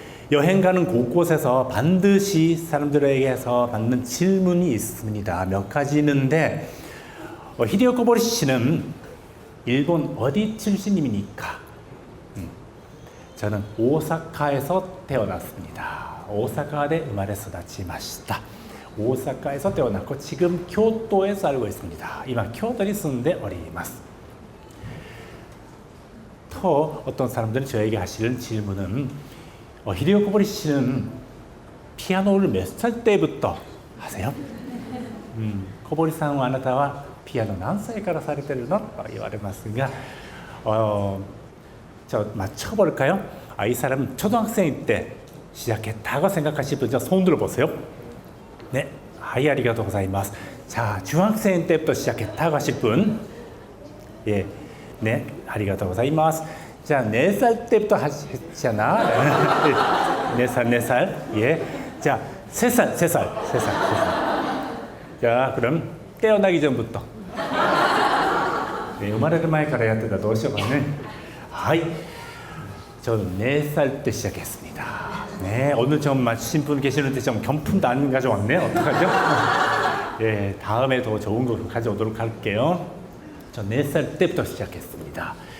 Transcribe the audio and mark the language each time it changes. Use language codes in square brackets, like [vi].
[ko] 여행 가는 곳곳에서 반드시 사람들에게서 받는 질문이 있습니다. 몇 가지 있는데 히데오 고보리 씨는 일본 어디 출신입니까? 저는 오사카에서 태어났습니다. [ja] 오사카에生まれ 育ちました. [ko] 오사카에서 태어났고 지금 교토에 살고 있습니다. [ja] 이만 교토에 住んでおります. [ko] 또 어떤 사람들은 저에게 하시는 질문은 히데오 고보리 씨는 피아노를 몇 살 때부터 하세요? [ja] 고보리さんはあなたはピアノ何歳からされてるの?と言われますが [ko] 저 맞춰볼까요? 이 사람은 초등학생 때 시작했다고 생각하실 분, 손 들어보세요. 네, [ja] 아리가또 고자이마스. [ko] 자, 중학생 때부터 시작했다고 하실 분, 예, 네, 아리가또 고자이마스. 자, 4살 때부터 하셨잖아. 4살, 예. 자, 3살. 자, 그럼 태어나기 전부터. [ja] 네, 生まれる前からやってたらどうしようかね. [ko] 하이, 저는 4살 때 시작했습니다. 네, 오늘 좀 맞추신 분 계시는데 좀 경품도 안 가져왔네요. 어떡하죠? 예, 다음에 더 좋은 거 가져오도록 할게요. 저 4살 때부터 시작했습니다.